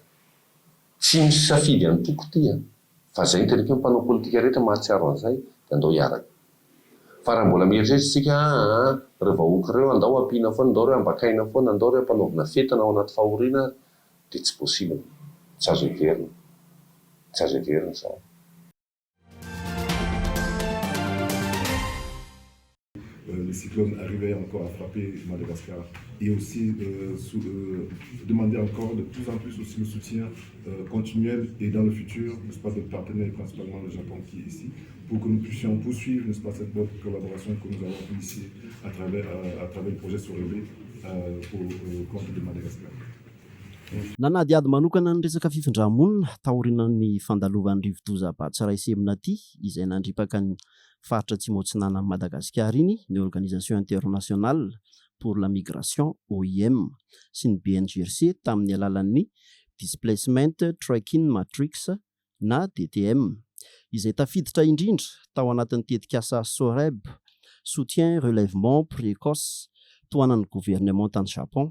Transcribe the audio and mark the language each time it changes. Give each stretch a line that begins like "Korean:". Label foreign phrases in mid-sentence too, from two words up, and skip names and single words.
Malagasy: Tsy misy safidy antoko ity fa zay ny tena hoe mpanao politika rehetra mahatsiaro an'izay dia andao hiaraka. Fa raha mbola mieritreritra reo vahoaka reo andao ampiana foana, andao reo ambakaina foana, andao reo ampanaovina fetana ao anaty fahoriana, dia tsy possible. Tsy azo heverina. Tsy azo heverina zany.
French: Les cyclones arrivaient encore à frapper Madagascar et aussi demander encore de plus en plus aussi le soutien continuel et dans le futur, n'est-ce pas, de partenaires, principalement le Japon qui est ici, pour que nous puissions poursuivre, n'est-ce pas, cette bonne collaboration que nous avons initiée à travers le projet Sorevé pour le compte de Madagascar.
Malagasy: Nanady ady manokana ny resaka fifindramonina taorinan'ny fandalovan'ny rivo-doza Batsaraisemina aty izay nandripaka ny faritra Atsimo-Atsinanan'i Madagasikara iny ny Organisation Internationale pour la Migration OIM sy ny BNGRC tamin'ny alalan'ny Displacement Tracking Matrix na DTM izay tafiditra indrindra tao anatin'ny tetikasa SOREB,
French: soutien relèvement précoce
Malagasy: toanan'ny gouvernement tany Japon.